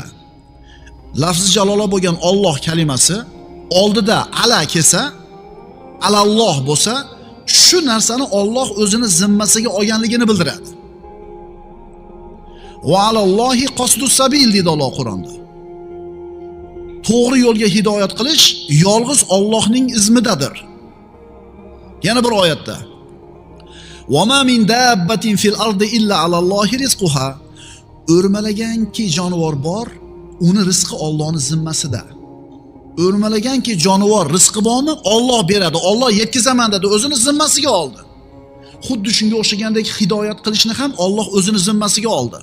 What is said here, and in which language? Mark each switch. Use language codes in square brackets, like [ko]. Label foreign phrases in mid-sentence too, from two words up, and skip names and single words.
[uz] Lafzi jalola bo'lgan Alloh kalimasi oldida ala kelsa, alalloh bo'lsa, shu narsani Alloh o'zini zimmasiga olganligini bildiradi. [ar] وعلى الله قصد السبيل [uz] deydi Alloh Qur'onda. To'g'ri yo'lga hidoyat qilish yolg'iz Allohning izmidadir. Yana bir oyatda [ar] وما من دابة في الأرض إلا على الله رزقها. [uz] O'rmalaganki jonivor bor, uni rizqi Allohning zimmasida. O'rmalaganki jonivor rizqi bormi, Alloh beradi. Alloh yetkazaman dedi, o'zini zimmasiga oldi. Xuddi shunga o'xshagandek hidoyat qilishni ham Alloh o'zini zimmasiga oldi.